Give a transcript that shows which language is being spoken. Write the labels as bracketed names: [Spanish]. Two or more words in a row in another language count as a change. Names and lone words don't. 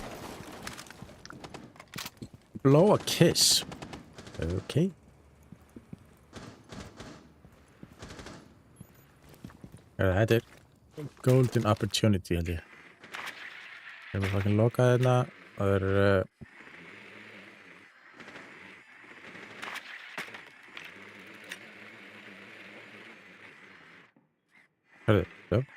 [English] Blow a kiss. Okay. [Icelandic] Þetta er [English] golden opportunity [Icelandic] held ég. Ég er fucking lokað hérna og það er Hörðu, já.